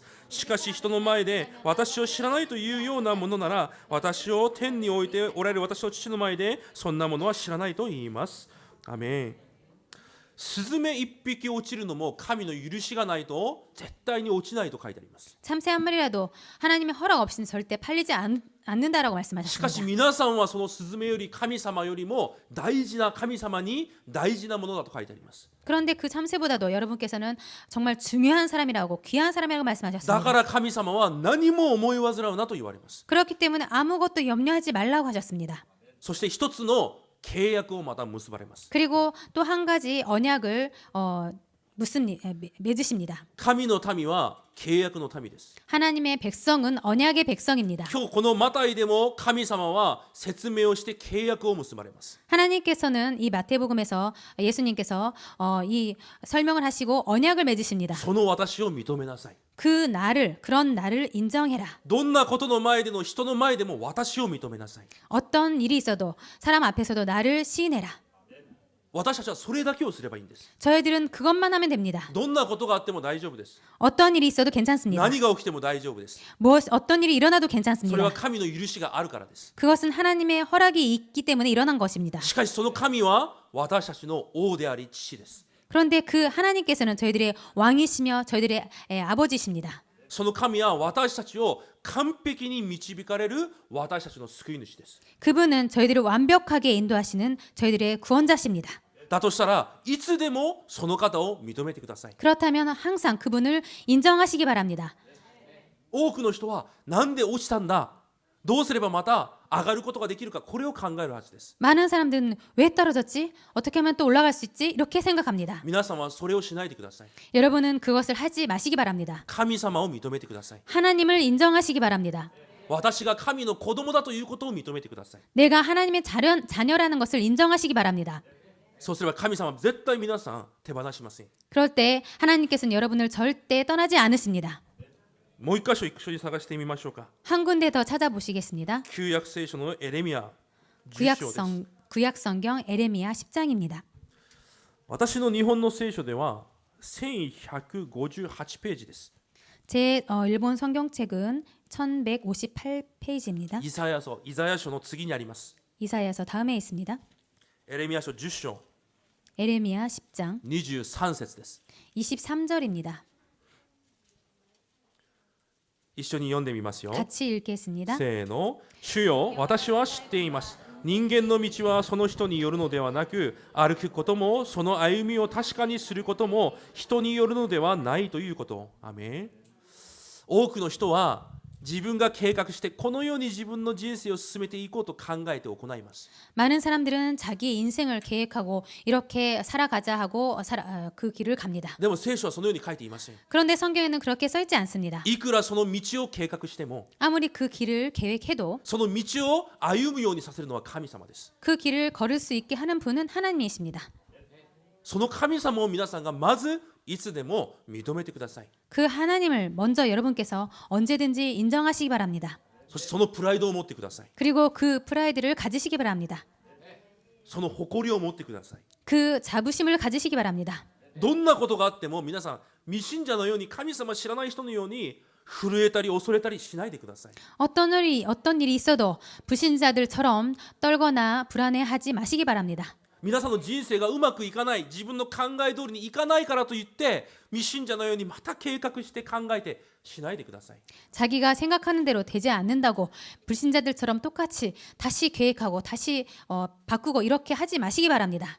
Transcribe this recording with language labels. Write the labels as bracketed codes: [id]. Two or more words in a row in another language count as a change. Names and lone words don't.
[ja] しかし人の前で私を知らないというようなものなら私を天に置いておられる私の父の前でそんなものは知らないと言います。アメン。スズメ一匹落ちるのも神の許しがないと絶対に落ちないと書いてあります。 [ko] 참새 한 마리라도 하나님의 허락 없이는 절대 팔리지 않는다라고 [ja] しかし [ko] 말씀하셨습니다. [ja] 皆さんはそのスズメより神様よりも大事な神様に大事なものだと書いてあります。 [ko] 그런데 그 참새보다도 여러분께서는 정말 중요한 사람이라고 귀한 사람이라고 [ja] だ [ko] 말씀하셨습니다. [ja] から神様は何も思い煩うなと言われます。 [ko] 그렇기 때문에 아무것도 염려하지 말라고 하셨습니다. [ja] そして一つの契約をまた結ばれます。 [ko] 그리고 또 한 가지 언약을 맺으십니다. [ja] 神の民は契約の民です。 [ko] 하나님의 백성은 언약의 백성입니다. [ja] 今日このマタイでも神様は説明をして契約を結ばれます。 [ko] 하나님께서는 이 마태복음에서 예수님께서 이 설명을 하시고 언약을 맺으십니다. [ja] その私を認めなさい。 [ko] 그런 나를 인정해라. [ja] どんなことの前での人の前でも私を認めなさい。 [ko] 어떤 일이 있어도 사람 앞에서도 나를 시인해라. [ja] 私たちはそれだけをすればいいんです。 [ko] 저희들은 그것만 하면 됩니다. [ja] どんなことがあっても大丈夫です。 [ko] 어떤 일이 있어도 괜찮습니다. [ja] 何が起きても大丈夫です。 [ko] 어떤 일이 일어나도 [ja] それ [ko] 괜찮습니다. [ja] は神の許しがあるからです。 [ko] 그것은 하나님의 허락이 있기 때문에 일어난 것입니다. [ja] しかしその神は私たちの王であり父です。 [ko] 그런데 그 하나님께서는 저희들의 왕이시며 저희들의 아버지십니다. [ja] その神は私たちを完璧に導かれる私たちの救い主です。 [ko] 그분은 저희들을 완벽하게 인도하시는 저희들의 구원자십니다. [ja] だとしたらいつでもその方を認めてください。 [ko] 그렇다면 항상 그분을 인정하시기 바랍니다. [ja] 多くの人はなんで落ちたんだ、どうすればまた上がることができるか、これを考えるはずです。 [ko] 많은 사람들은 왜 떨어졌지? 어떻게 하면 또 올라갈 수 있지? 이렇게 생각합니다. [ja] 皆さんはそれをしないでください。 [ko] 여러분은 그것을 하지 마시기 바랍니다. [ja] 神様を認めてください。 [ko] 하나님을 인정하시기 바랍니다. [ja] 私が神の子供だということを認めてください。 [ko] 내가 하나님의 자녀라는 것을 인정하시기 바랍니다. [ja] そうすれば神様は絶対皆さん手放しません。 [ko] 그럴 때 하나님께서는 여러분을 절대 떠나지 않으십니다. [ja] もう一箇所一緒に探してみましょうか。 [ko] 한 군데 더 찾아보시겠습니다. [ja] 旧約聖書のエレミヤ10章です。 [ko] 구약성경 에레미야 10장입니다. [ja] 私の日本の聖書では1158ページです。 [ko] 제 일본 성경책은 1158페이지입니다. [ja] イザヤ書の次にあります。 [ko] 이사야서 다음에 있습니다. [ja] エレミヤ書10章 [ko] 에레미야 10장 [ja] 23 節です。 [ko] 23절입니다. [ja] 一緒に読んでみますよ。 [ko] 같이 읽겠습니다. [ja] せーの。主よ、私は知っています。人間の道はその人によるのではなく、歩くこともその歩みを確かにすることも人によるのではないということ。アメン。多くの人は自分が計画してこのように自分の人生を進めていこうと考えて行います。 [ko] 많은 사람들은 자기 인생을 계획하고 이렇게 살아가자 하고 그 길을 갑니다. [ja] でも聖書はそのように書いていません。 [ko] 그런데 성경에는 그렇게 써 있지 않습니다. [ja] いくらその道を計画しても、 [ko] 아무리 그 길을 계획해도 [ja] その道を歩むようにさせるのは神様です。 [ko] 그 길을 걸을 수 있게 하는 분은 하나님이십니다. [ja] その神様を皆さんがまずいつでも認めてください。 [ko] 그 하나님을 먼저 여러분께서 언제든지 인정하시기 바랍니다. [ja] そしてそのプライドを持ってください。 [ko] 그리고 그 프라이드를 가지시기 바랍니다. [ja] その誇りを持ってください。 [ko] 그 자부심을 가지시기 바랍니다. [ja] どんなことがあっても皆さん未信者のように神様知らない人のように震えたり恐れたりしないでください。 [ko] 어떤 일이 있어도 불신자들처럼 떨거나 불안해하지 마시기 바랍니다. [ja] 皆さんの人生がうまくいかない、自分の考え通りにいかないからといって未信者のようにまた計画して考えてしないでください。 [ko] 자기가 생각하는 대로 되지 않는다고 불신자들처럼 똑같이 다시 계획하고 다시 바꾸고 이렇게 하지 마시기 바랍니다.